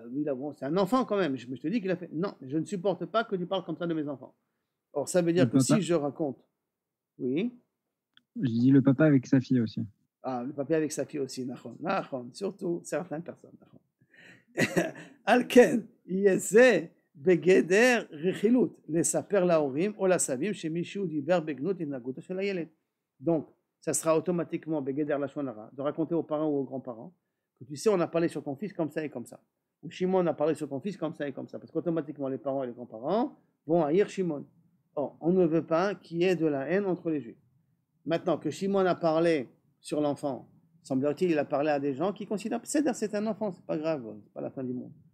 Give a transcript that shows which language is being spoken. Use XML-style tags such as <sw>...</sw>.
<fr>Bon, c'est un enfant quand même. Je te dis qu'il a fait. Non, je ne supporte pas que tu parles comme ça de mes enfants. Or, ça veut dire que si je raconte. Oui. Je dis le papa avec sa fille aussi. Ah, le papa avec sa fille aussi, Nachon, surtout certaines personnes.</fr> <he>Alken, yezeh. בגדר רכילות, לספר להורים או לסבים שמישהו דיבר בגנות התנהגותו של הילד.</he> <fr>Donc, ça sera automatiquement</fr> <he>בגדר לשון הרע,</he> <fr>de raconter aux parents ou aux grands-parents que tu sais, on a parlé sur ton fils comme ça et comme ça. Ou Shimon a parlé sur ton fils comme ça et comme ça. Parce qu'automatiquement, les parents et les grands-parents vont haïr Shimon. Or, on ne veut pas qu'il y ait de la haine entre les juifs. Maintenant que Shimon a parlé sur l'enfant, semble-t-il, il a parlé à des gens qui considèrent que c'est un enfant, c'est pas grave, c'est pas la fin du monde.</fr>